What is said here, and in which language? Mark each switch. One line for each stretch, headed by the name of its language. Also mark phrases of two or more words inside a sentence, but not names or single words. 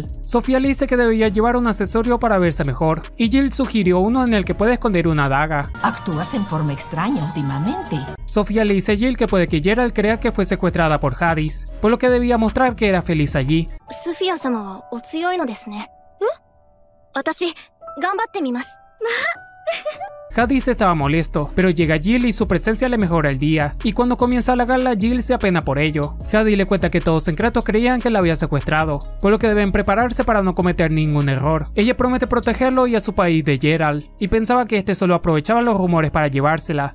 Spanish: Sofía le dice que debía llevar un accesorio para verse mejor, y Jill sugirió uno en el que puede esconder una daga. Actúas en forma extraña últimamente. Sofía le dice a Jill que puede que Geralt crea que fue secuestrada por Hades, por lo que debía mostrar que era feliz allí.
Japanese: ソフィア様はお強いのですね. 私、頑張ってみます.
Spanish: Hades estaba molesto, pero llega Jill y su presencia le mejora el día, y cuando comienza la gala Jill se apena por ello. Hades le cuenta que todos en Kratos creían que la había secuestrado, por lo que deben prepararse para no cometer ningún error. Ella promete protegerlo y a su país de Geralt, y pensaba que este solo aprovechaba los rumores para llevársela.